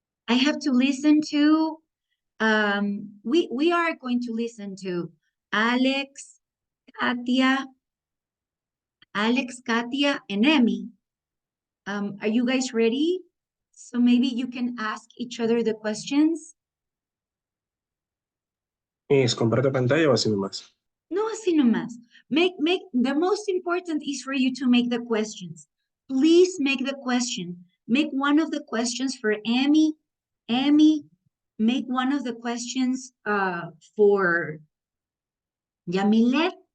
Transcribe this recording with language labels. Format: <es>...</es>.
<en>I have to listen to, we are going to listen to Alex, Katia, and Emmy. Are you guys ready? So maybe you can ask each other the questions.</en> <es>Miss, ¿comparto pantalla o así nomás? No, así nomás.</es> <en>The most important is for you to make the questions. Please make the question. Make one of the questions for Emmy. Emmy, make one of the questions for Yamilet.</en>